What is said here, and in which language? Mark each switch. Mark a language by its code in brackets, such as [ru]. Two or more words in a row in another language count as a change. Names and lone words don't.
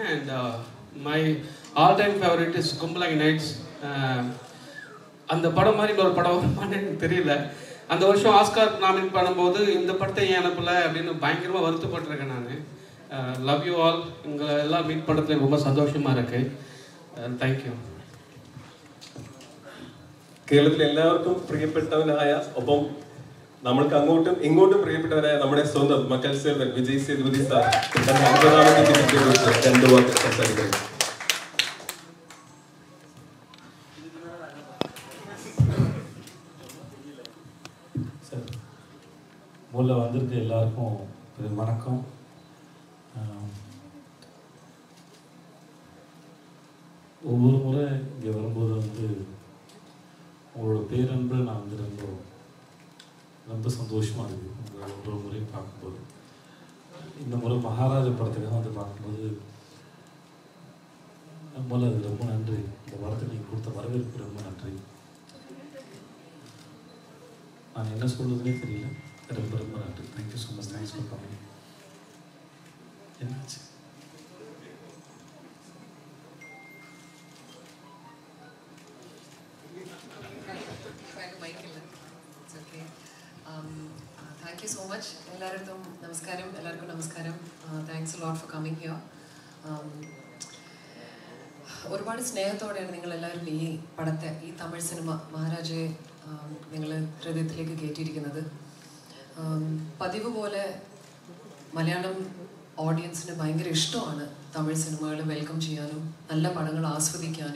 [en] and my all time favourite is Kumbalangi Nights. [ta] அந்த படம் மாதிரி ஒரு படம் வருமானு எனக்கு தெரியல. அந்த வருஷம் ஆஸ்கார் நாமினேட் பண்ணும்போது இந்த படத்தை ஏன் அனுப்பலை அப்படின்னு பயங்கரமாக வருத்தப்பட்டிருக்கேன் நான். [en] love you all. [ta] உங்களை எல்லாம் மீட் பண்ணுறதுல ரொம்ப സന്തോഷமாக இருக்கு. [ml] താങ്ക്യൂ. കേരളത്തിൽ എല്ലാവർക്കും പ്രിയപ്പെട്ടവനായ, ഒപ്പം നമ്മൾക്ക് അങ്ങോട്ടും ഇങ്ങോട്ടും പ്രിയപ്പെട്ടവനായ നമ്മുടെ സ്വന്തം മക്കൾ സേവൻ വിജയ് സേതുപതി സാർ തന്റെ 50ാമത്തെ ദിനത്തെക്കുറിച്ച് രണ്ട് വാക്ക് സംസാരിക്കുന്നു. [ta] சார், முதல்ல வந்திருக்க எல்லாருக்கும் வணக்கம். ஒவ்வொரு முறை இங்கே வரும்போது வந்து உங்களோட பேரன்பு நான் வந்து ரொம்ப சந்தோஷமாக இருக்குது. உங்களை ஒவ்வொரு முறையும் பார்க்கும்போது, இந்த முறை மகாராஜா படத்துக்காக வந்து பார்க்கும்போது முதல்ல அது ரொம்ப நன்றி. இந்த படத்துக்கு நீங்கள் கொடுத்த வரவேற்பு ரொம்ப நன்றி. நான் என்ன சொல்றதுன்னே தெரியல. ரொம்ப ரொம்ப நன்றி. [en] thank you so much. thanks for coming. [ta] என்னாச்சு? [en] Thank you so much. [ml] എല്ലാവർക്കും നമസ്കാരം. [en] Thanks a lot for coming here. [ml] ഒരുപാട് സ്നേഹത്തോടെയാണ് നിങ്ങൾ എല്ലാവരും ഈ പടത്തെ, ഈ തമിഴ് സിനിമ മഹാരാജയെ നിങ്ങൾ ഹൃദയത്തിലേക്ക് കയറ്റിയിരിക്കുന്നത്. പതിവ് പോലെ മലയാളം ഓഡിയൻസിന് ഭയങ്കര ഇഷ്ടമാണ് തമിഴ് സിനിമകൾ വെൽക്കം ചെയ്യാനും നല്ല പടങ്ങൾ ആസ്വദിക്കാനും.